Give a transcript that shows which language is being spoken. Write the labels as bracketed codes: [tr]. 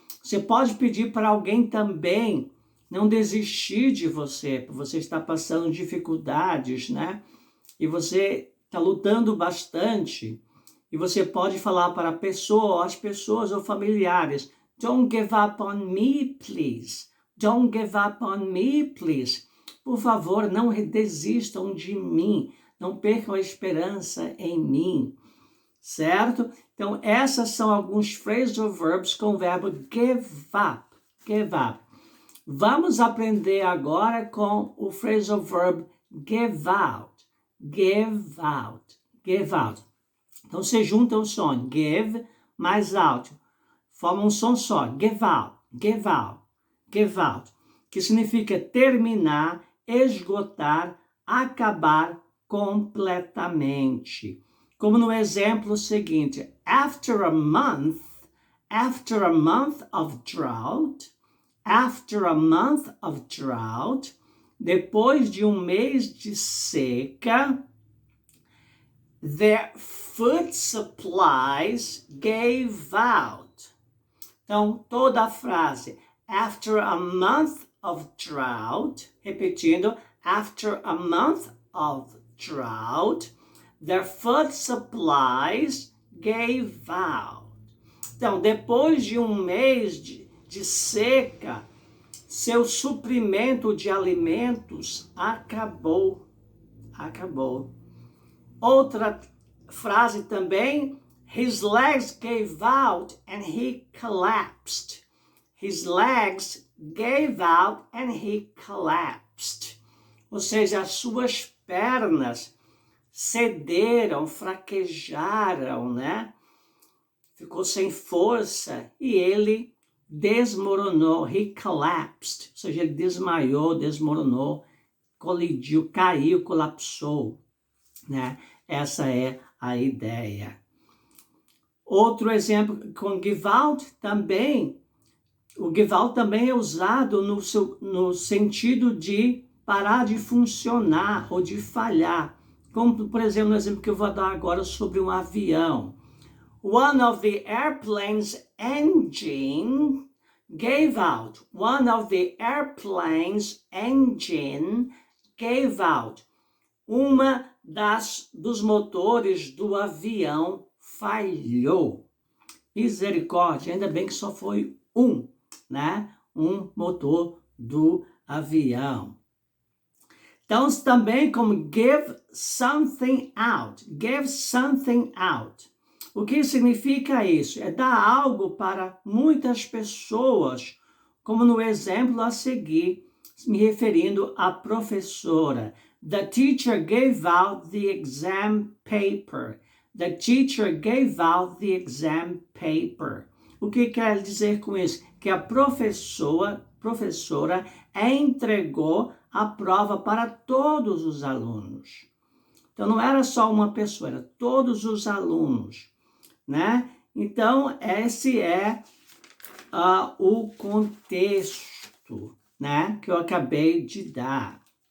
[pt] Você pode pedir para alguém também não desistir de você, porque você está passando dificuldades, né? E você está lutando bastante. E você pode falar para a pessoa, as pessoas ou familiares, [en] don't give up on me, please. Don't give up on me, please. [pt] Por favor, não desistam de mim. Não percam a esperança em mim. Certo? Então, essas são alguns phrasal verbs com o verbo give up. Give up. Vamos aprender agora com o phrasal verb give out. [en] Give out. Give out. [pt] Então, você junta o som give mais out. Forma um som só. Give out. Give out. Give out. Que significa terminar, esgotar, acabar completamente. Como no exemplo seguinte, [en] after a month of drought, [pt] depois de um mês de seca, [en] their food supplies gave out. [pt] Então, toda a frase, [en] after a month of drought, [pt] repetindo, [en] after a month of drought, their food supplies gave out. [pt] Então, depois de um mês de seca, seu suprimento de alimentos acabou. Acabou. Outra frase também, [en] his legs gave out and he collapsed. His legs gave out and he collapsed. [pt] Ou seja, as suas pernas cederam, fraquejaram, né? Ficou sem força e ele desmoronou, [en] he collapsed, [pt] ou seja, ele desmaiou, desmoronou, colidiu, caiu, colapsou, né? Essa é a ideia. Outro exemplo com give out também, o give out também é usado no sentido de parar de funcionar ou de falhar. Como, por exemplo, no exemplo que eu vou dar agora sobre um avião. [en] One of the airplane's engine gave out. One of the airplane's engine gave out. [pt] Uma dos motores do avião falhou. Misericórdia, ainda bem que só foi um, né? Um motor do avião. Então, também como give something out. Give something out. O que significa isso? É dar algo para muitas pessoas, como no exemplo a seguir, me referindo à professora. [en] The teacher gave out the exam paper. The teacher gave out the exam paper. [pt] O que quer dizer com isso? Que a professora entregou a prova para todos os alunos. Então, não era só uma pessoa, era todos os alunos, né? Então, esse é o contexto, né, que eu acabei de dar.